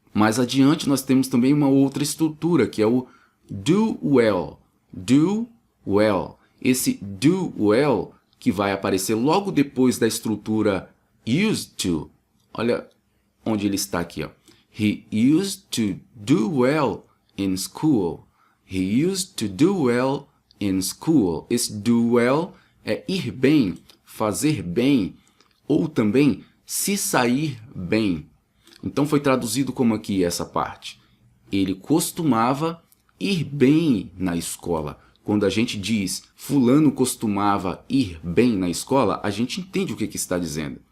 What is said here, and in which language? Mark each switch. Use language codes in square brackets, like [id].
[pt] Mais adiante nós temos também uma outra estrutura, que é o do well. Do well. Esse do well, que vai aparecer logo depois da estrutura used to. Olha onde ele está aqui. Ó. [en] He used to do well in school. He used to do well in school. [pt] Esse do well é ir bem, fazer bem, ou também se sair bem. Então foi traduzido como aqui essa parte. Ele costumava ir bem na escola. Quando a gente diz fulano costumava ir bem na escola, a gente entende o que está dizendo.